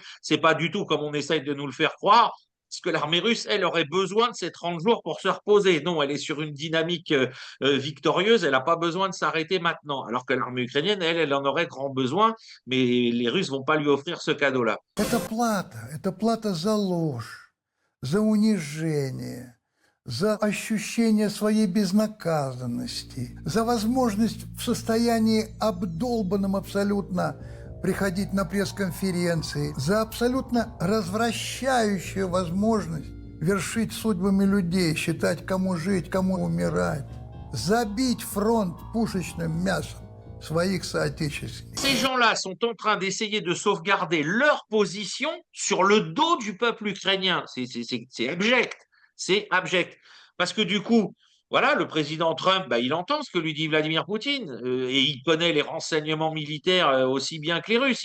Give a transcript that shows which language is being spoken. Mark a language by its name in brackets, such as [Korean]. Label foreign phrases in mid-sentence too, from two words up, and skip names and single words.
[French] C'est pas du tout comme on essaye de nous le faire croire, parce que l'armée russe, elle, aurait besoin de ces 30 jours pour se reposer. Non, elle est sur une dynamique victorieuse, elle n'a pas besoin de s'arrêter maintenant. Alors que l'armée ukrainienne, elle en aurait grand besoin, mais les Russes vont pas lui offrir ce cadeau-là. [Russian] Это плата за ложь, за унижение, за ощущение своей безнаказанности, за возможность в состоянии обдолбанном абсолютно приходить на пресс-конференции, за абсолютно развращающую возможность вершить судьбами людей, считать, кому жить, кому умирать, забить фронт пушечным мясом своих соотечественников. [French] Ces gens-là sont en train d'essayer de sauvegarder leur position sur le dos du peuple ukrainien. C'est abject. C'est abject. Parce que du coup, voilà, le président Trump, il entend ce que lui dit Vladimir Poutine et il connaît les renseignements militaires aussi bien que les Russes.